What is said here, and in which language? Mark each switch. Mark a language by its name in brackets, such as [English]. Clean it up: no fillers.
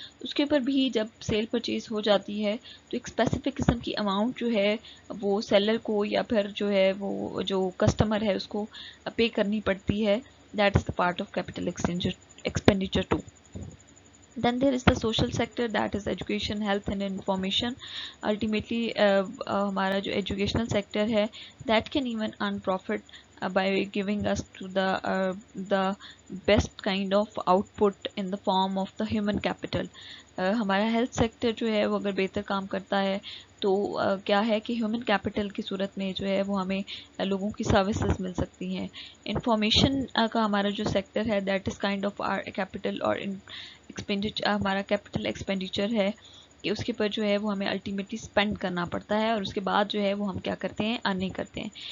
[Urdu] اس کے اوپر بھی جب سیل پرچیز ہو جاتی ہے تو ایک اسپیسیفک قسم کی اماؤنٹ جو ہے وہ سیلر کو یا پھر جو ہے وہ جو کسٹمر ہے اس کو پے کرنی پڑتی ہے. [English] That is the part of capital expenditure too. Then there is the social sector, that is education, health and information. Ultimately [Urdu] ہمارا جو educational sector ہے [English] that can even earn profit by giving us to the best kind of output in the form of the human capital. [Urdu] ہمارا health sector جو ہے وہ اگر بہتر کام کرتا ہے تو کیا ہے کہ ہیومن کیپٹل کی صورت میں جو ہے وہ ہمیں لوگوں کی سروسز مل سکتی ہیں. انفارمیشن کا ہمارا جو سیکٹر ہے [English] that is kind of our capital [Urdu] اور ایکسپینڈیچر، ہمارا کیپٹل ایکسپینڈیچر ہے کہ اس کے پر جو ہے وہ ہمیں الٹیمیٹلی اسپینڈ کرنا پڑتا ہے اور اس کے بعد جو ہے وہ ہم کیا کرتے ہیں، ارننگ کرتے ہیں.